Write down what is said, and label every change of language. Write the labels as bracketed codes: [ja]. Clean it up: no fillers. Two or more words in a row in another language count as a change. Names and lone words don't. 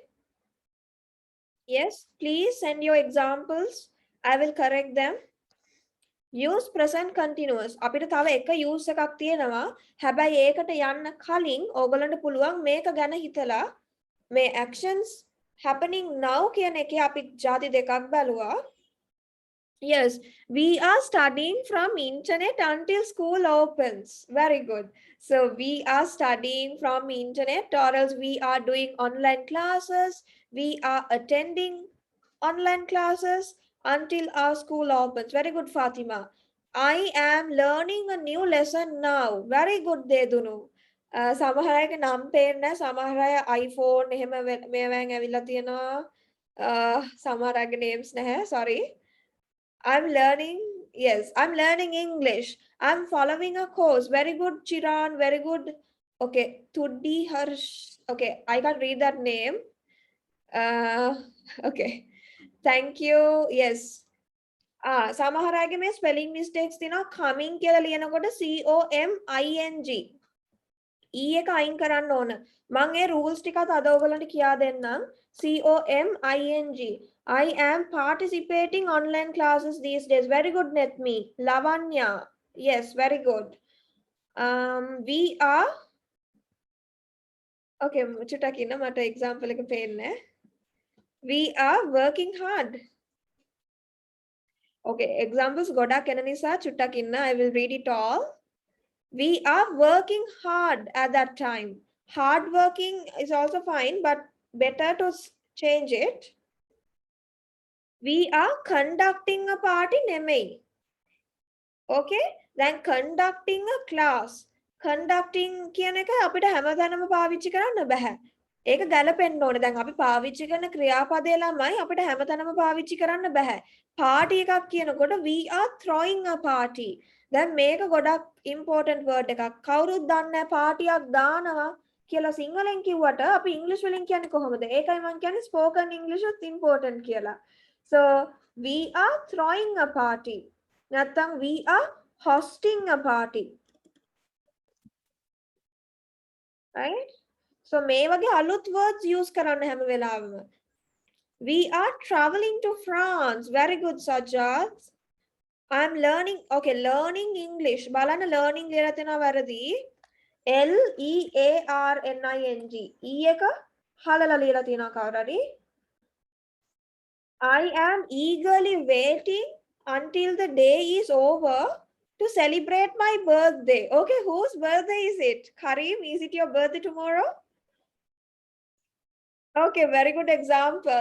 [en] Yes, please send your examples. I will correct them. Use present continuous. [si] අපිට තව එක use එකක් තියෙනවා. හැබැයි ඒකට යන්න කලින් ඕගොල්ලන්ට පුළුවන් මේක ගැන හිතලා මේ [en] actions happening now [si] කියන එකේ අපි ಜಾති දෙකක් බැලුවා. [en] Yes, we are studying from internet until school opens. Very good. So we are studying from internet, or else we are doing online classes. We are attending online classes until our school opens. Very good, Fatima. I am learning a new lesson now. Very good, Dedunu. [si] සමහර අයගේ නම් පේන්නේ නැහැ. සමහර අය iPhone එහෙම මේවෙන් ඇවිල්ලා තියෙනවා. සමහර අයගේ names නැහැ. [en] Sorry. I'm learning. Yes, I'm learning English. I'm following a course. Very good, Chiran. Very good. Okay, Tuddi Harsh. Okay, I can't read that name. Okay. Thank you. Yes. [si] සමහර අයගේ මේ spelling mistakes තියෙනවා. coming කියලා ලියනකොට COMING. E එක අයින් කරන්න ඕන. මම ඒ rules ටිකත් අද ඔයගලන්ට කියා දෙන්නම්. [en] COMING. I am participating online classes these days. Very good, Netmi. Lavanya. Yes, very good. We are okay, [si] චුට්ටක් ඉන්න මට example එක පේන්නේ. [en] We are working hard. Okay, [si] examples ගොඩක් එන නිසා චුට්ටක් ඉන්න. [en] I will read it all. We are working hard at that time. Hard working is also fine, but better to change it. We are conducting a party නෙමෙයි. Okay, then conducting a class. [si] Conducting කියන එක අපිට හැමදාම පාවිච්චි කරන්න බෑ. ඒක ගැලපෙන්න ඕනේ. දැන් අපි පාවිච්චි කරන ක්‍රියාපදේ ළමයි අපිට හැමතැනම පාවිච්චි කරන්න බෑ. [en] party [si] එකක් කියනකොට [en] we are throwing a party. [si] දැන් මේක ගොඩක් [en] important word [si] එකක්. කවුරුත් දන්නේ නැහැ party එකක් දානවා කියලා සිංහලෙන් කිව්වට අපි ඉංග්‍රීසි වලින් කියන්නේ කොහොමද? ඒකයි මම කියන්නේ [en] spoken English [si] උත් important කියලා. [en] So we are throwing a party. නැත්නම් we are hosting a party. Right? [si] So මේ වගේ අලුත් words use කරන්න හැම වෙලාවෙම. [en] We are traveling to France. Very good, Sajjad. I'm learning. Okay, learning English. [si] බලන්න learning ලියලා තියෙනවා වැරදි. LEARNING. E එක හලලා ලියලා තියෙනවා කවුරු හරි. [en] I am eagerly waiting until the day is over to celebrate my birthday. Okay, whose birthday is it? Karim, is it your birthday tomorrow? Okay, very good example.